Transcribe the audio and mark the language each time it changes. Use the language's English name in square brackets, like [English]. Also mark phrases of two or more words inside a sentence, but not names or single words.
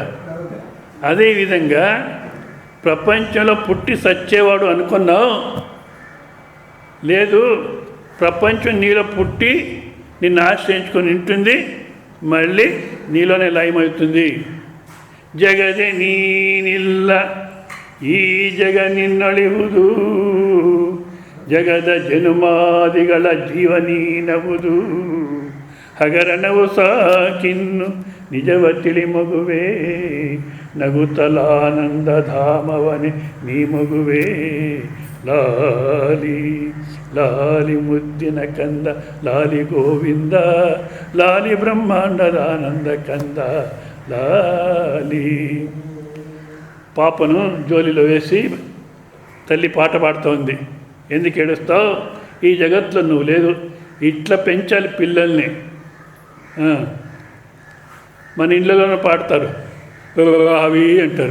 [Telugu] అదేవిధంగా ప్రపంచంలో పుట్టి సచ్చేవాడు అనుకున్నావు, లేదు, ప్రపంచం నీలో పుట్టి నిన్ను ఆశ్రయించుకొని ఉంటుంది, మళ్ళీ నీలోనే లయమవుతుంది. [Kannada] జగదే ನೀನಿಲ್ಲ ಈ ಜಗ ನಿನ್ನೊಳಿವುದು, ಜಗದ ಜನುಮಾದಿಗಳ ಜೀವ ನೀನವುದು, ಹಗರಣವು ಸಾಕಿನ್ನು ನಿಜವ ತಿಳಿ ಮಗುವೆ, ನಗುತ್ತಲಾನಂದ ಧಾಮವನೆ ನೀ ಮಗುವೆ. ಲಾಲಿ ಲಾಲಿ ಮುದ್ದಿನ ಕಂದ, ಲಾಲಿ ಗೋವಿಂದ, ಲಾಲಿ ಬ್ರಹ్మాండದ ಆನಂದ ಕಂದ, ಲಾಲಿ. [Telugu] పాపను జోలిలో వేసి తల్లి పాట పాడుతోంది. ఎందుకు ఏడుస్తావు? ఈ జగత్తులో నువ్వు లేదు, ఇట్లా పెంచాలి పిల్లల్ని. మన ఇంట్లోనే పాడతారు, అవి అంటారు.